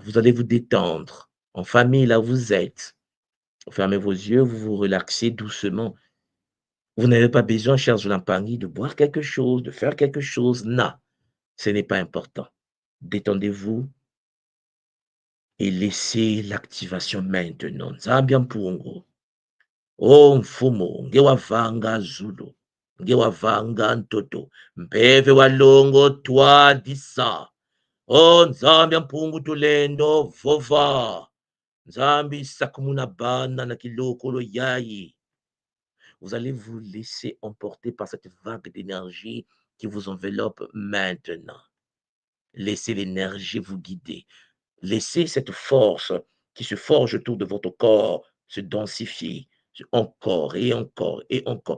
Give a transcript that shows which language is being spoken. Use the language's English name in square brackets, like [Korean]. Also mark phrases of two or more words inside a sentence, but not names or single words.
[French] Vous allez vous détendre. En famille, là où vous êtes. Vous fermez vos yeux, vous vous relaxez doucement. Vous n'avez pas besoin, cher Zolampangui, de boire quelque chose, de faire quelque chose. Non, ce n'est pas important. Détendez-vous et laissez l'activation maintenant. [Kongo] Nzambi Mpungu. Oh mfumo, ngewavanga Zulu, ngewavanga Ntoto, Mpeve walongo twadisa. Oh Nzambi ampungu tulendo vova. Nzambi sakumuna bana na kilokolo yayi. [French] Vous allez vous laisser emporter par cette vague d'énergie qui vous enveloppe maintenant. Laissez l'énergie vous guider. Laissez cette force qui se forge autour de votre corps se densifier encore et encore et encore.